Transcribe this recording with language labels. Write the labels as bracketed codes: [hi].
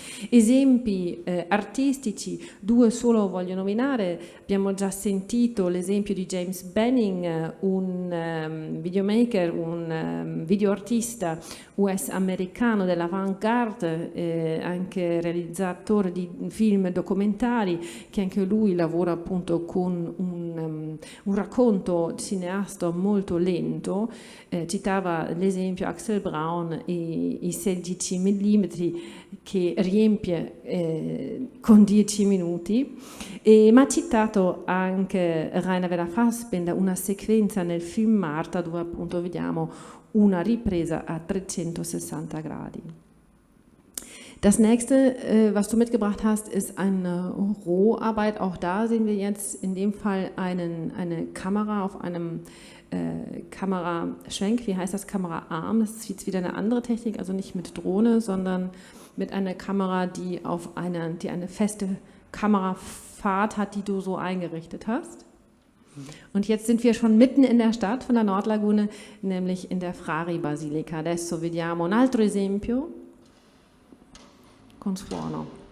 [it] Esempi artistici, due solo voglio nominare, abbiamo già sentito l'esempio di James Benning, un videomaker, un videoartista US-americano dell'avant-garde, anche realizzatore di film documentari, che anche lui lavora appunto con un racconto cineasta molto lento, citava l'esempio Axel Braun, i 16 mm che riempie con 10 minuti, ma ha citato anche Rainer Werner Fassbinder, una sequenza nel film Marta dove appunto vediamo una ripresa a 360 Gradi. [de] Das nächste, was du mitgebracht hast, ist eine Roharbeit. Auch da sehen wir jetzt in dem Fall eine Kamera auf einem Kameraschwenk. Wie heißt das? Kameraarm. Das ist jetzt wieder eine andere Technik, also nicht mit Drohne, sondern mit einer Kamera, die eine feste Kamerafahrt hat, die du so eingerichtet hast. Und jetzt sind wir schon mitten in der Stadt von der Nordlagune, nämlich in der Frari Basilica. [it] Adesso vediamo un altro esempio con suono.